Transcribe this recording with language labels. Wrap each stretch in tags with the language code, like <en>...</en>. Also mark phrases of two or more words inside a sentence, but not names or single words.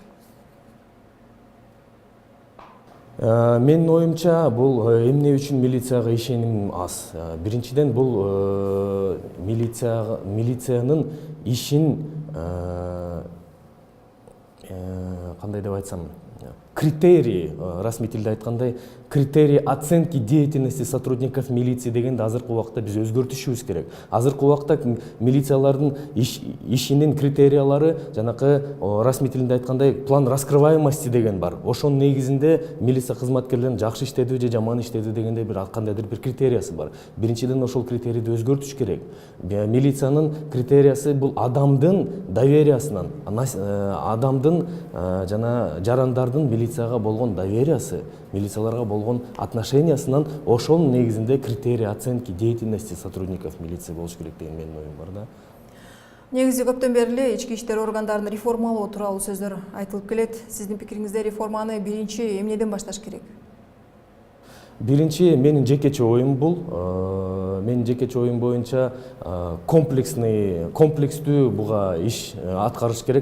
<ky>Менин оюмча бул эмне үчүн милицияга ишеним аз. Биринчиден бул милициянын ишин кандай деп айтсам, критерии, расмий тилде айткандай,</ky> <ru>критерии оценки деятельности сотрудников милиции</ru> <ky>дегенди азыркы убакта биз өзгөртүшүбүз керек. Азыркы убакта милициялардын ишинин критериялары жанакы расмий тилинде айткандай</ky> <ru>план раскрываемости</ru> <ky>деген бар. Ошонун негизинде милиция кызматкерлерин жакшы иштеди же жаман иштеди дегенде бир кандайдыр бир критериясы бар. Биринчиден ошол критерийди өзгөртүш керек. Милициянын критериясы бул адамдын довериясынан, адамдын жана жарандардын милицияга болгон довериясы, милицияларга болгон отношениясынан ошол негизинде</ky> <ru>критерий оценки деятельности сотрудников милиции</ru> <ky>болуш керек деген менин оюм бар да. Негизи көптөн бери эле ички иштер органдарын реформалоо тууралуу сөздөр айтылып келет. Сиздин пикириңизде реформаны биринчи эмнеден башташ керек? Биринчи менин жекече оюм бул. Менин жекече оюм боюнча комплекстүү буга иш аткарыш керек.</ky>